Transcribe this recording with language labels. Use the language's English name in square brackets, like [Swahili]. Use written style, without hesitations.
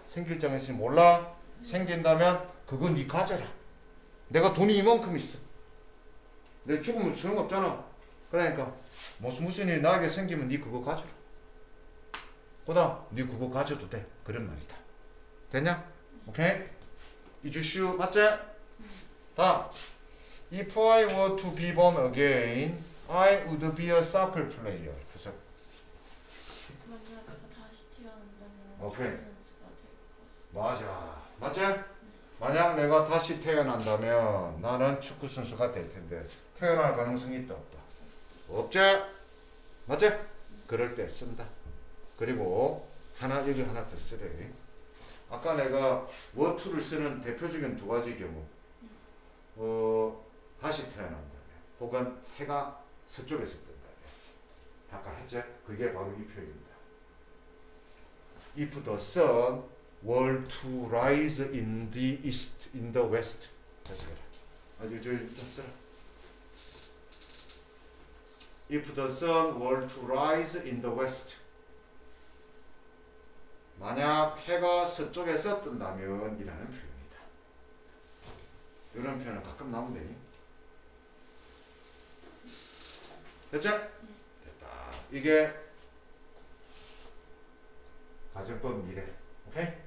[Korean] 생길 가능성이 몰라. 생긴다면 그건 네 가져라. 내가 돈이 이만큼 있어. 내 죽으면 소용없잖아. 그러니까 무슨 일이 나에게 생기면 네 그거 가져라. 그다음 네 그거 가져도 돼. 그런 말이다. 됐냐? 오케이? 이주슈 맞지? [English] 다음 If I were to be born again, I would be a soccer player. [Korean] 그래서 만약 내가 다시 태어난다면 오케이. 선수가 될 것이다. 맞아. 맞지? 만약 내가 다시 태어난다면 나는 축구 선수가 될 텐데 태어날 가능성이 있다 없다? 없지? 맞지? 그럴 때 쓴다. 그리고 여기 하나 더 쓰래. 아까 내가 were to를 쓰는 대표적인 두 가지 경우 다시 태어난다면 혹은 새가 서쪽에서 뜬다면 아까 했죠? 그게 바로 이 표현입니다. [English] If the sun were to rise in the east, in the west. [Korean] 다시 해라. 저 써라. [English] If the sun were to rise in the west. [Korean] 만약 해가 서쪽에서 뜬다면 이라는 표현이다. 이런 표현은 가끔 나온대. 됐죠? 됐다. 이게 가정법 미래. 오케이?